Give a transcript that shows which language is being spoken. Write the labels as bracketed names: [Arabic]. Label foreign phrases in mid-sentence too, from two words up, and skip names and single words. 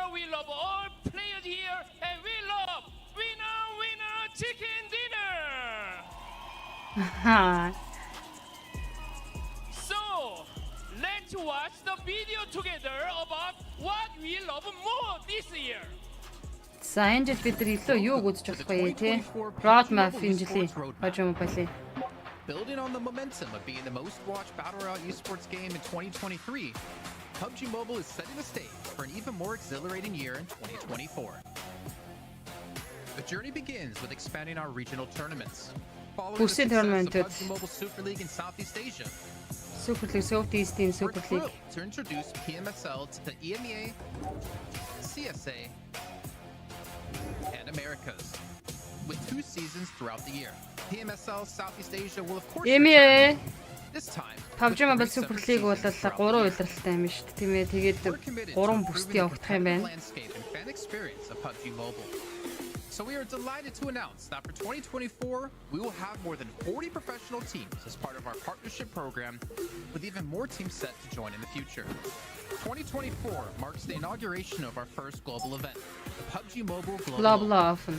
[English] We love all players here. And we love winner chicken dinner. So, let's watch the video together about what we love more this year. [Mongolian] За энэ жил бид нар илүү юуг үзэж болох вэ те? Roadmap энэ жилийн PUBG Mobile. [English] Building on the momentum of being the most watched Battle Royale esports game in 2023, PUBG Mobile is setting the stage for an even more exhilarating year in 2024. The journey begins with expanding our regional tournaments. Following the success of PUBG Mobile Super League in Southeast Asia, Super League, Southeast in we're Super League. thrilled to introduce PMSL to the EMEA, CSA, and Americas, with 2 seasons throughout the year. PMSL Southeast Asia will of course EMEA this time. [Mongolian] PUBG Mobile Super League бол 3 удирдалтай юм шүү дээ тийм ээ. Тэгээд 3 бүст явагдах юм байна. [English] Landscape and fan experience of PUBG Mobile. So we are delighted to announce that for 2024, we will have more than 40 professional teams as part of our partnership program, with even more teams set to join in the future. 2024 marks the inauguration of our first global event, the PUBG Mobile Global Open.